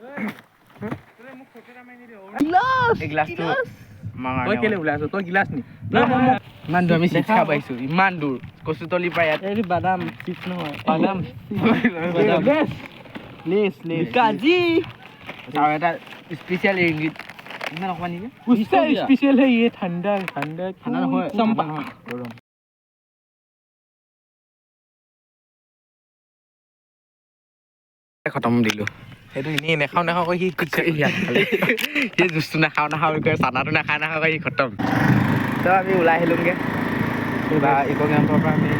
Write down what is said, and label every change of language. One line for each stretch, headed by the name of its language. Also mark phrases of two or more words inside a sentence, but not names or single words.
Assamese: গ্লাছটো তই কেলে ওলাই আছ তই গিলাচ নি ইমান দূৰ আমি চিপছ খাব আহিছোঁ ইমান দূৰ কচুতলিৰ পৰা ইয়াত এই বাদাম চিপছ নহয় বাদাম কাজি আৰু এটা স্পেচিয়েল ইংগিত ইমান অকমান নিবি
Hindi: उसका स्पेशल है ये ठंडा ठंडा
Assamese: ঠাণ্ডা নহয়
Hindi: चंपा
Assamese: গৰম খতম দিলোঁ সেইটো এনেই নাখাওঁ নাখাওঁ কৈ সি সি জুচটো নাখাওঁ নাখাওঁ কৈ চানাটো নাখাওঁ কৈ সি খতম তো আমি ওলাই আহিলোঁগৈ বা ইক' কেম্পৰ পৰা আমি